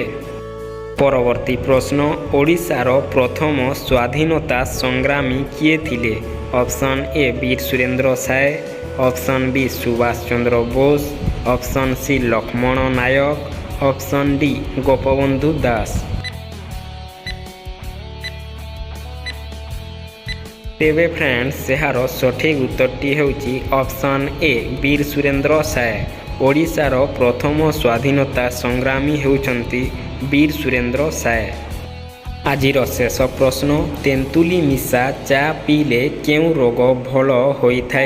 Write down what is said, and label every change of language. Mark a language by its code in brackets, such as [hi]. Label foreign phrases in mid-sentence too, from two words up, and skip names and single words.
[or] ପରବର୍ତ୍ତୀ ପ୍ରଶ୍ନ, ଓଡ଼ିଶାର ପ୍ରଥମ ସ୍ୱାଧୀନତା ସଂଗ୍ରାମୀ କିଏ ଥିଲେ? ଅପସନ୍ ଏ ବୀର ସୁରେନ୍ଦ୍ର ସାଏ, ଅପସନ୍ ବି ସୁଭାଷ ଚନ୍ଦ୍ର ବୋଷ, ଅପସନ୍ ସି ଲକ୍ଷ୍ମଣ ନାୟକ, ଅପସନ୍ ଡି ଗୋପବନ୍ଧୁ ଦାସ। ତେବେ ଫ୍ରେଣ୍ଡସ୍ ଏହାର ସଠିକ୍ ଉତ୍ତରଟି ହେଉଛି ଅପସନ୍ ଏ ବୀର ସୁରେନ୍ଦ୍ର ସାଏ। ଓଡ଼ିଶାର ପ୍ରଥମ ସ୍ୱାଧୀନତା ସଂଗ୍ରାମୀ ହେଉଛନ୍ତି ବୀର ସୁରେନ୍ଦ୍ର ସାଏ। ଆଜିର ଶେଷ ପ୍ରଶ୍ନ, ତେନ୍ତୁଳି ମିଶା ଚା ପିଇଲେ କେଉଁ ରୋଗ ଭଲ ହୋଇଥାଏ?